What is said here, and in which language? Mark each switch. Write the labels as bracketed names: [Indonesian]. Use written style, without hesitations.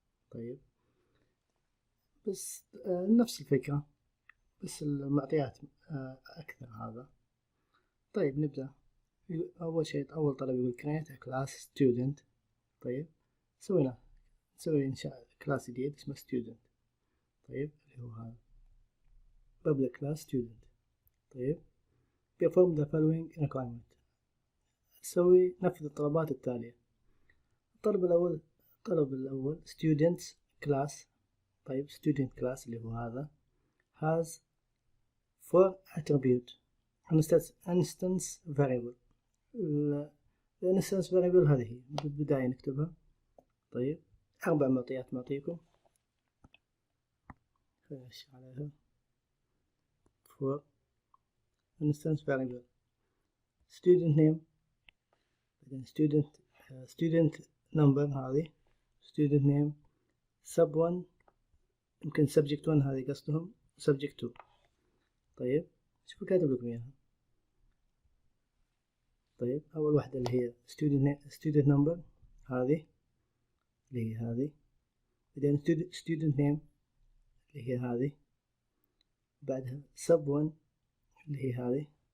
[Arabic] طيب، بس نفس الفكرة، بس المعطيات أكثر هذا. طيب نبدأ. أول شيء أول طلب يقول [English] create a class student. [Arabic] طيب نسوي إنشاء كلاس جديد اسمه student. طيب اللي هو هذا [English] public class student. طيب perform the following requirement. [Arabic] نفذ الطلبات التالية. الطلب الأول students class. [English] طيب student class [Arabic] اللي هو هذا [English] has 4 attribute instance variable. [Arabic] الانستنس فاريبل هذه هي بالبداية نكتبها. طيب 4 معطيات معطيكم، خلينا عليها. [English] for instance variable student name، بعدين student number هذه student name sub 1 يمكن subject 1 هذه قصدهم subject 2. [Arabic] طيب شوفوا كاتب لكم اياها. طيب اول واحدة اللي هي [English] student number [Arabic] هذه اللي هي هذه، بعدين student name اللي هي هذه، بعدها sub 1 اللي هي هذه.